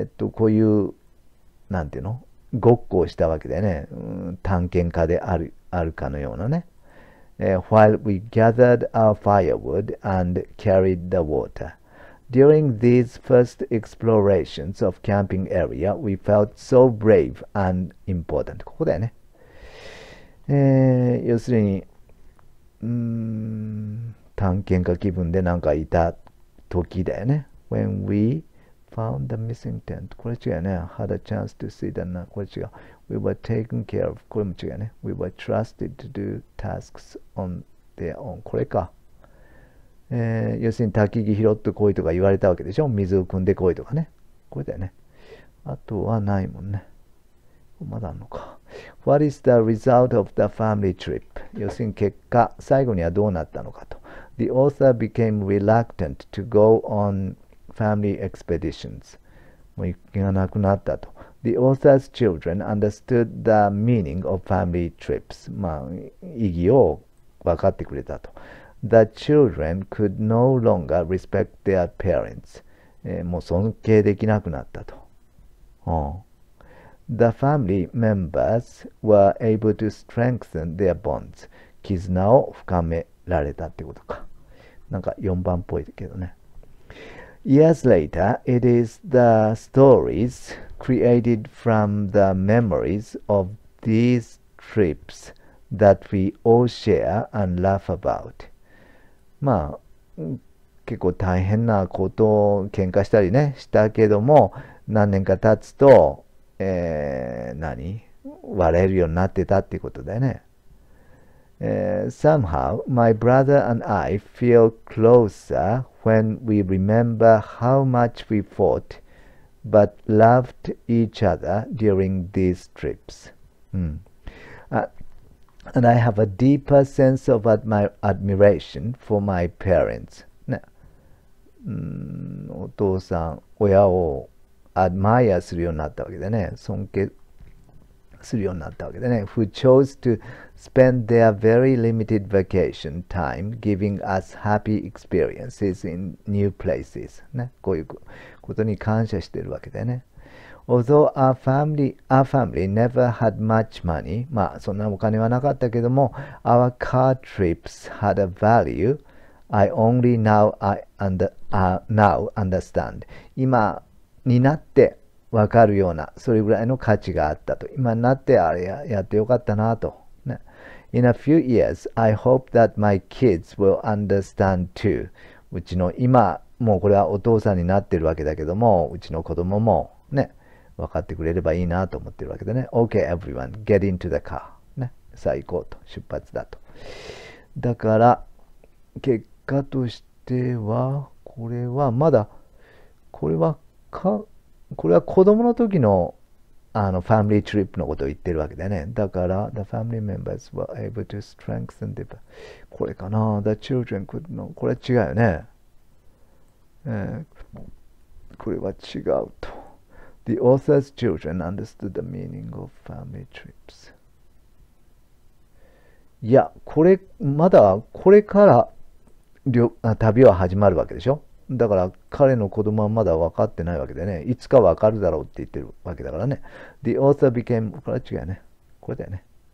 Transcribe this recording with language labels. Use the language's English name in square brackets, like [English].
[Japanese] こういうなんていうのごっこをしたわけでね、探検家であるかのようなね。 [English] While we gathered our firewood and carried the water. During these first explorations of camping area, we felt so brave and important. [Japanese] ここだよね。要するに、探検家気分でなんかいた時だよね。 [English] When we found the missing tent. [Japanese] これ違うよね。 [English] had a chance to see the [Japanese] な。これ違う。 [English] We were taken care of. [Japanese] これも違うね。 [English] We were trusted to do tasks on their own. [Japanese] これか。要するに焚き木拾ってこいとか言われたわけでしょ。水を汲んでこいとかね。これだよね。あとはないもんね。まだあるのか。 [English] What is the result of the family trip? [Japanese] 要するに結果、最後にはどうなったのかと。 [English] The author became reluctant to go on family expeditions. [Japanese] もう行きがなくなったと。 [English] The author's children understood the meaning of family trips. [Japanese] まあ、意義を分かってくれたと。 [English] The children could no longer respect their parents. [Japanese] もう尊敬できなくなったと。 [English] The family members were able to strengthen their bonds. [Japanese] 絆を深められたってことか。なんか4番っぽいけどね。 [English] Years later, it is the stories created from the memories of these trips that we all share and laugh about. [Japanese] まあ、結構大変なことを喧嘩したりね、したけども、何年か経つと、笑えるようになってたっていうことだよね。 [English] Somehow, my brother and I feel closer when we remember how much we fought but loved each other during these trips. And I have a deeper sense of admiration for my parents. [Japanese] ね。お父さん、親をアドマイアするようになったわけでね。尊敬するようになったわけでね。 [English] Who chose to spend their very limited vacation time giving us happy experiences in new places. [Japanese] ね。こういうことに感謝しているわけでね。 [English] Although our family never had much money, [Japanese] まあそんなお金はなかったけども、 [English] our car trips had a value I only now understand. [Japanese] 今になってわかるような、それぐらいの価値があったと。今になってあれやってよかったなと。ね。 [English] In a few years, I hope that my kids will understand too. [Japanese] うちの今もうこれはお父さんになってるわけだけども、うちの子供もね、分かってくれればいいなと思ってるわけでね。 [English] OK, everyone, get into the car. [Japanese] ね。さあ行こうと。出発だと。だから、結果としては、これはまだ、これはこれは子供の時のファミリートリップのことを言ってるわけだよね。 [English] だから、the family members were able to strengthen the, [Japanese] これかな [English] the children could know. [Japanese] これは違うよね。これは違うと。 [English] The author's children understood the meaning of family trips. [Japanese] いや、まだこれから旅は始まるわけでしょ。だから彼の子供はまだ分かってないわけでね。いつか分かるだろうって言ってるわけだからね。 [English] The author became, [Japanese] これは違うね。これだよね。